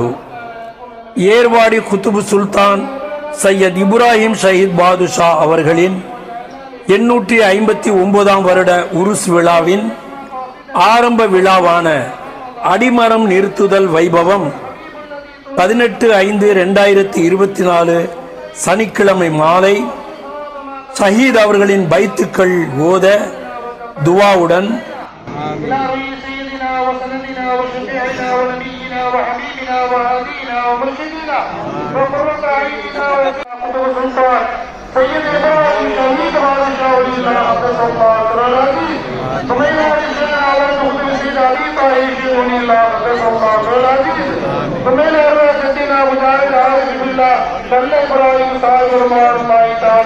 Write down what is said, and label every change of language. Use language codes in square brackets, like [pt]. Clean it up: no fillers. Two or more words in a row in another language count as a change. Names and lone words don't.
[ta] ஏர்வாடி குத்துபு சுல்தான் சையத் இப்ராஹிம் ஷஹீத் பாதுஷா அவர்களின் 859ஆம் வருட உருஸ் விழாவின் ஆரம்ப விழாவான அடிமரம் நிறுத்துதல் வைபவம் 18/5/2024 சனிக்கிழமை மாலை ஷஹீத் அவர்களின் பைத்துக்கள் ஓத துவாவுடன் [ar] وسندنا وشفيعنا ونبينا وحبيبنا وهادينا ومرشدنا وقرة أعيننا وقدوة السلطان سيد إبراهيم شهيد بادشاه ولينا قدس الله تعالى ثم إلى رجلنا والمخدم سيد علي طاهر شيخ الله قدس الله تعالى ثم إلى رجلنا مجاهد عارف بالله شل إبراهيم صاحب رضوان الله تعالى.